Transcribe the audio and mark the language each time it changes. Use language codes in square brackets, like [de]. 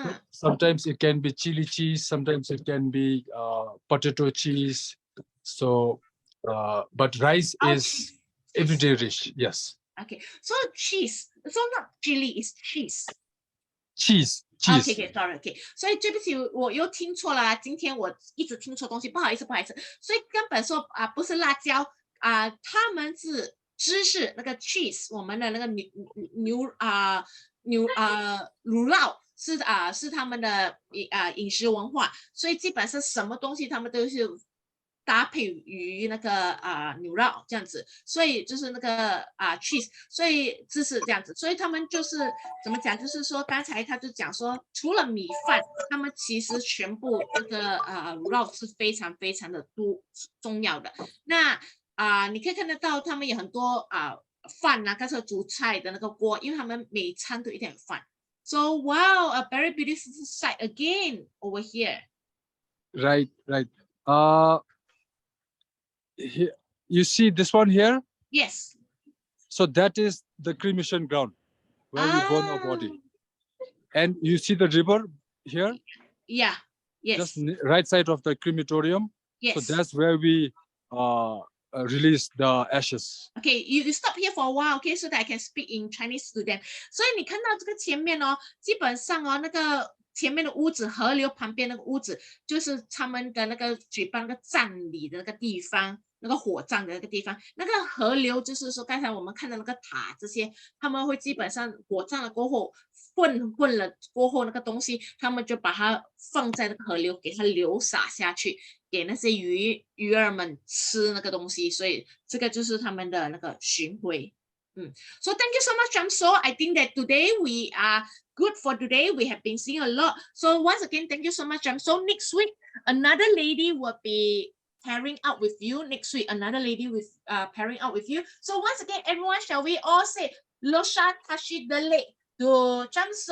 [en] Sometimes it can be chili cheese. Sometimes it can be potato cheese. So, but rice is everyday dish. Yes. Okay, so cheese, so not chili, it's cheese. Cheese. Okay, sorry. [zh] Okay，所以对不起，我又听错了。今天我一直听错东西，不好意思。所以根本说不是辣椒他们是芝士那个 cheese， 我们的那个牛乳酪是他们的饮食文化，所以基本上什么东西他们都是搭配于那个牛酪这样子，所以就是那个cheese， 所以这是这样子，所以他们就是怎么讲，就是说刚才他就讲说，除了米饭，他们其实全部这个乳酪是非常非常的重要的。那你可以看得到他们有很多饭刚才煮菜的那个锅，因为他们每餐都一定有饭。 [en] So wow, a very beautiful sight again over here. Right. Here, you see this one here? Yes. So that is the cremation ground where we burn our body. And you see the river here? Yeah. Yes. Just right side of the crematorium. Yes. So that's where we release the ashes. Okay, you stop here for a while, okay, so that I can speak in Chinese to them. [zh] 所以你看到这个前面基本上那个前面的屋子，河流旁边那个屋子，就是他们的那个举办那个葬礼的那个地方，那个火葬的那个地方。那个河流就是说，刚才我们看到那个塔这些，他们会基本上火葬了过后，混了过后那个东西，他们就把它放在那个河流，给它流洒下去，给那些鱼儿们吃那个东西。所以这个就是他们的那个巡回。 [en] So thank you so much, Jamso. I think that today we are good for today. We have been seeing a lot. So once again, thank you so much, Jamso. Next week, another lady will be pairing up with you. Next week, another lady with pairing up with you. So once again, everyone, shall we all say Losha Tashi Dele to Jamso?